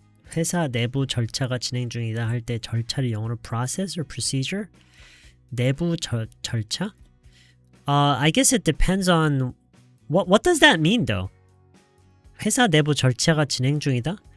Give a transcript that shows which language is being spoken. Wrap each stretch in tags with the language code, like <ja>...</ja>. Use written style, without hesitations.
<ko>회사 내부 절차가 진행 중이다 할 때 절차를 영어로</ko> <en>process or procedure?</en> <ko>내부 절차?</ko> <en>I guess it depends on what does that mean though?</en> <ko>회사 내부 절차가 진행 중이다?</ko>